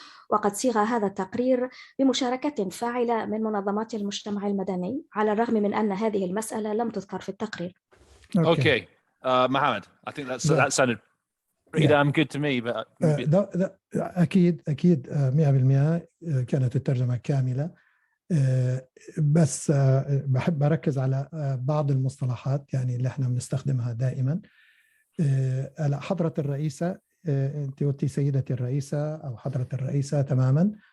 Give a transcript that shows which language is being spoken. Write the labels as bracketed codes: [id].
[ar] وقد صيغ هذا التقرير بمشاركة فاعلة من منظمات المجتمع المدني على الرغم من أن هذه المسألة لم تذكر في التقرير. [en] Okay. Mohammed, I think that sounded pretty damn good to me. But [ar] أكيد 100% كانت الترجمة كاملة. بس بحب أركز على بعض المصطلحات يعني اللي احنا بنستخدمها دائما. على حضرة الرئيسة، أنت قلتي سيدتي الرئيسة أو حضرة الرئيسة تماما.